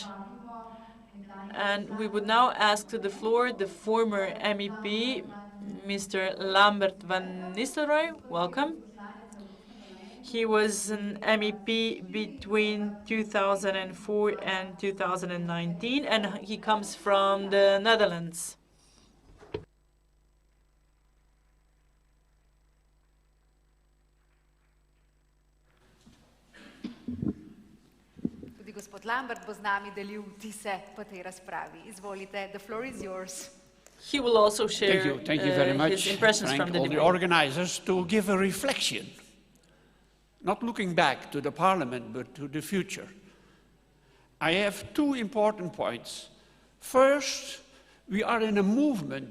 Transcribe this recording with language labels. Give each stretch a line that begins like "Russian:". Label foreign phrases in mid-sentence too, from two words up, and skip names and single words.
English: And we would now ask to the floor the former MEP, Mr. Lambert van Nistelrooy. Welcome. He was an MEP between 2004 and 2019, and he comes from the Netherlands.
Slovenian: Tudi gospod Lambert bo z nami delil vtise po tej razpravi. Izvolite,
English: the floor is yours. He will also share Thank you very much. his impressions from the all debate. the organizers to give a reflection, not looking back to the parliament, but to the future. I have two important points. First, we are in a movement.